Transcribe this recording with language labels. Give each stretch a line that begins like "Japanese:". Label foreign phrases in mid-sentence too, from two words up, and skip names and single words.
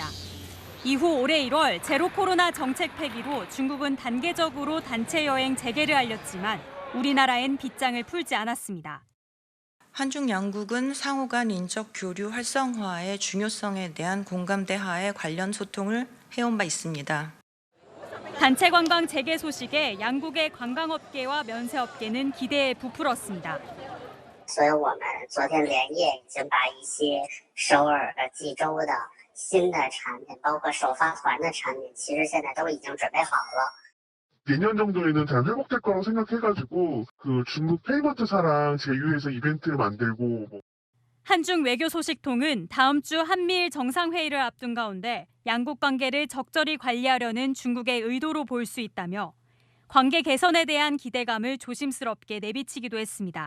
Korean: 이후 올해 1월 제로 코로나 정책 폐기로 중국은 단계적으로 단체 여행 재개를 알렸지만 우리나라엔 빗장을 풀지 않았습니다. 한중 양국은 상호 간 인적 교류 활성화의 중요성에 대한 공감대 하에 관련 소통을 해온 바 있습니다. 단체 관광 재개 소식에 양국의 관광업계와 면세업계는 기대에 부풀었습니다.
Chinese: 所以我们昨天连夜已经把一些首尔的济州的新的产品包括首发团的产品其实现在都已经准备好了。
Korean: 내년 정도에는 잘 회복될 거라고 생각해가지고 그 중국 페이먼트사랑 제휴해서 이벤트를 만들고 한중 외교 소식통은 다음 주 한미일 정상회의를 앞둔 가운데 양국 관계를 적절히 관리하려는 중국의 의도로 볼 수 있다며 관계 개선에 대한 기대감을 조심스럽게 내비치기도 했습니다.